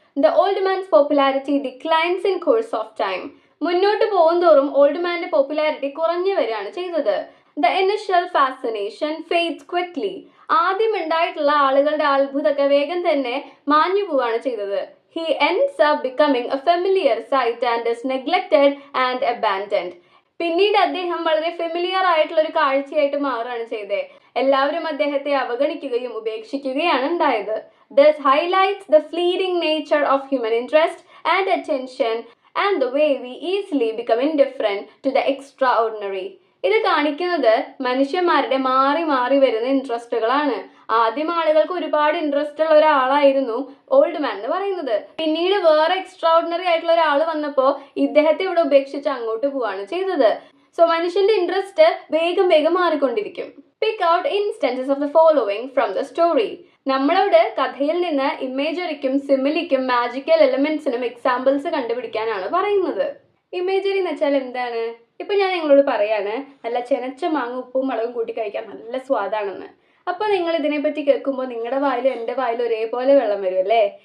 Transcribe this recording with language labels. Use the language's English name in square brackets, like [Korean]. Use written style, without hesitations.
[English] The old man's popularity declines in course of time. [Malayalam] മുന്നോട്ട് പോകുന്തോറും old മാന്റെ popularity കുറഞ്ഞു വരികയാണ് ചെയ്തത്. [English] The initial fascination fades quickly. [Malayalam] ആദ്യം ഉണ്ടായിട്ടുള്ള ആളുകളുടെ അത്ഭുതമൊക്കെ വേഗം തന്നെ മാഞ്ഞു പോവുകയാണ് ചെയ്തത്. [English] He ends up becoming a familiar sight and is neglected and abandoned. [Malayalam] പിന്നീട് അദ്ദേഹം വളരെ ഫെമിലിയർ ആയിട്ടുള്ള ഒരു കാഴ്ചയായിട്ട് മാറുകയാണ് ചെയ്തത്. എല്ലാവരും അദ്ദേഹത്തെ അവഗണിക്കുകയും ഉപേക്ഷിക്കുകയാണ് ഉണ്ടായത്. [English] This highlights the fleeting nature of human interest and attention and the way we easily become indifferent to the extraordinary. [Malayalam] ഇത് കാണിക്കുന്നത് മനുഷ്യന്മാരുടെ മാറി മാറി വരുന്ന ഇൻട്രസ്റ്റുകളാണ്. ആദ്യം ആളുകൾക്ക് ഒരുപാട് ഇൻട്രസ്റ്റ് ഉള്ള ഒരാളായിരുന്നു ഓൾഡ് മാൻ എന്ന് പറയുന്നത്. പിന്നീട് വേറെ എക്സ്ട്രാordinary ആയിട്ടുള്ള ഒരാൾ വന്നപ്പോൾ ഇദ്ദേഹത്തെ ഇവിടെ ഉപേക്ഷിച്ച് അങ്ങോട്ട് പോവാണ് ചെയ്തത്. സോ മനുഷ്യന്റെ ഇൻട്രസ്റ്റ് വേഗം വേഗം മാറിക്കൊണ്ടിരിക്കും. [English] Pick out instances of the following from the story. [Malayalam] നമ്മളോട് കഥയിൽ നിന്ന് ഇമേജറിക്കും സിമിലിക്കും മാജിക്കൽ എലിമെന്റ്സിനും എക്സാമ്പിൾസ് കണ്ടുപിടിക്കാനാണ് പറയുന്നത്. ഇമേജറി എന്ന് വെച്ചാൽ എന്താണ്? ഇപ്പൊ ഞാൻ നിങ്ങളോട് പറയാണ്, നല്ല ചെനച്ച മാങ്ങ ഉപ്പും മുളകും കൂട്ടി കഴിക്കാൻ നല്ല സ്വാദാണെന്ന്. അപ്പൊ നിങ്ങൾ ഇതിനെപ്പറ്റി കേൾക്കുമ്പോൾ നിങ്ങളുടെ വായിലും എൻ്റെ വായിലും ഒരേപോലെ വെള്ളം വരും അല്ലേ?